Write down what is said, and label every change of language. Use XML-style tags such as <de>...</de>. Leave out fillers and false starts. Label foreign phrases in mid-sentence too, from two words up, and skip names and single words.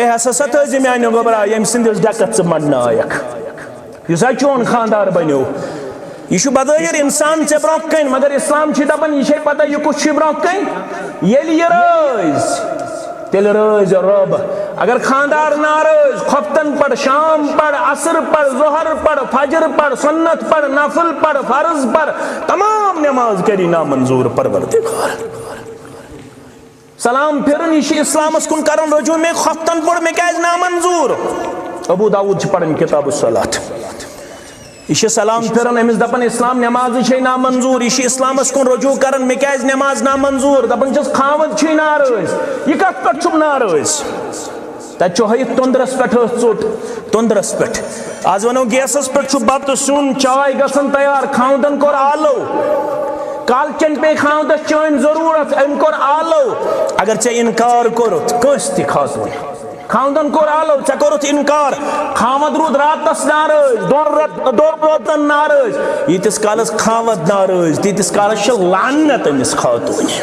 <ks>ہسا سا تھٲیزِ میانہِ گوبرا ییٚمہِ سٕنٛدِس ڈیکس ژٕ منٛڈنٲیکھ یُس حظ چون خاندار بنیو یہ بظاہر انسان ژے برونٛہہ کَنہِ مگر اسلام چھ دپان یہ چھے پتہ یہ کس چھ برونٛہہ کَنہِ ییٚلہِ یہ رٲزۍ تیٚلہِ رٲزۍ رب اگر خاندار نارٲزۍ خۄفتن پڑ شام پڑ عصر پڑ ظہر پڑ فجر پڑ سنت پڑ نفل پڑ فرض پڑ تمام نماز کری نامنظور پروردگار سلام پھرن یہ اسلامس کن کرن رجوع میں خفتن پڑ میں کیاز نامنظور ابو داود چھ پڑھن کتاب الصلاۃ یہ سلام پھرن امس دپن اسلام نماز چھ نامنظور یہ اسلامس کن رجوع کرن میں کیاز نماز نامنظور دپن چھس خاوند چھ ناراض یہ کت پٹ چھ ناراض تت چھ ہیت تندرس پٹ ژوٹ تندرس پٹ آز ونو گیسس پٹ چھ بتہ سیون چائے گژھن تیار خاوندن کور آلو کالچن پہ خاوندس چین ضرورت ام کور آلو اگر ژے انکار کورت کس تہ خاتون خاوندن کور آلو ژے کورت انکار خاوند رود راتس ناراض دون روتن ناراض یتس کالس خاوند ناراض تیتس کالس چھ لعنت امس خاتون</ks>